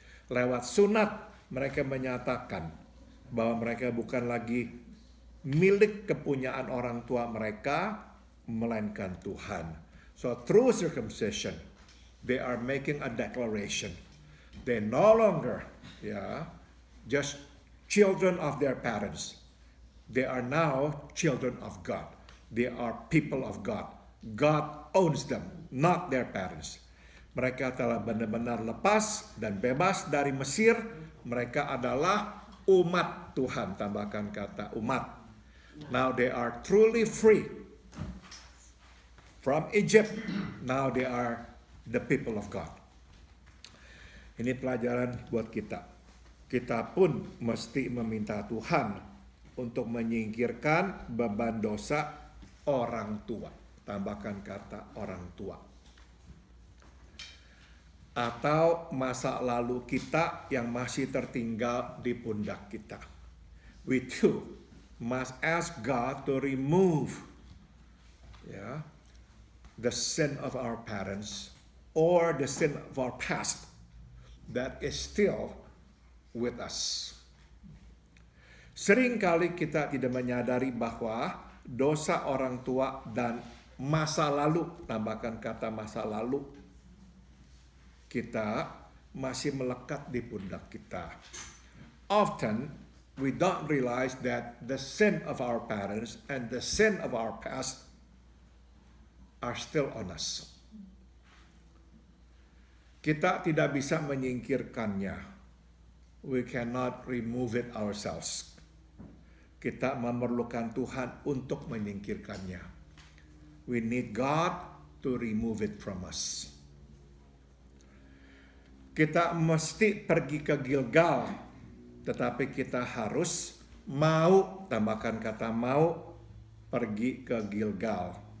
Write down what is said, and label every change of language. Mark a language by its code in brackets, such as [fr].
[id] Lewat sunat mereka menyatakan bahwa mereka bukan lagi milik kepunyaan orang tua mereka, melainkan Tuhan. [en] So through circumcision, they are making a declaration They no longer, just children of their parents. They are now children of God. They are people of God. God owns them, not their parents. [id] Mereka telah benar-benar lepas dan bebas dari Mesir. Mereka adalah umat Tuhan, tambahkan kata umat. [en] Now they are truly free from Egypt. Now they are the people of God. [id] Ini pelajaran buat kita. Kita pun mesti meminta Tuhan untuk menyingkirkan beban dosa orang tua. Tambahkan kata orang tua. Atau masa lalu kita yang masih tertinggal di pundak kita. [en] We too must ask God to remove the sin of our parents or the sin of our past that is still with us. [id] Seringkali kita tidak menyadari bahwa dosa orang tua dan masa lalu, tambahkan kata masa lalu, kita masih melekat di pundak kita. [en] Often, we don't realize that the sin of our parents and the sin of our past are still on us. [id] Kita tidak bisa menyingkirkannya. [en] We cannot remove it ourselves. [id] Kita memerlukan Tuhan untuk menyingkirkannya. [en] We need God to remove it from us. [id] Kita mesti pergi ke Gilgal, tetapi kita harus mau, tambahkan kata mau, pergi ke Gilgal.